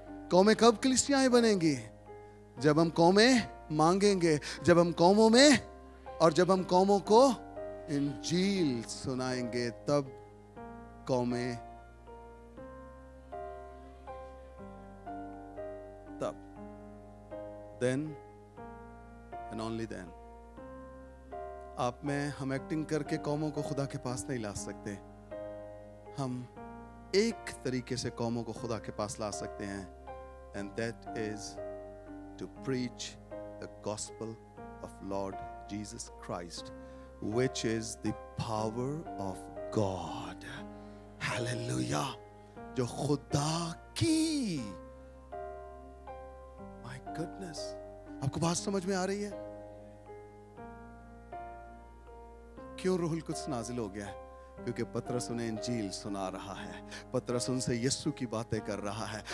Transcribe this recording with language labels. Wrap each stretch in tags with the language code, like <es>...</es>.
<ur>قومیں کب کلیسیاں بنیں گی؟ جب ہم قومیں مانگیں گے, جب ہم قوموں میں اور جب ہم قوموں کو انجیل سنائیں گے, تب قومیں, تب,</ur> <en>then and only then.</en> <ur>آپ میں ہم ایکٹنگ کر کے قوموں کو خدا کے پاس نہیں لا سکتے. ہم ایک طریقے سے قوموں کو خدا کے پاس لا سکتے ہیں,</ur> <en>and that is to preach the gospel of Lord Jesus Christ, which is the power of God. Hallelujah.</en> <ur>جو خدا کی,</ur> <en>my goodness,</en> <ur>آپ کو بات سمجھ میں آ رہی ہے؟ کیوں روح القدس نازل ہو گیا ہے؟ کیونکہ پطرس انہیں انجیل سنا رہا ہے, پطرس ان سے یسوع کی باتیں کر رہا ہے.</ur>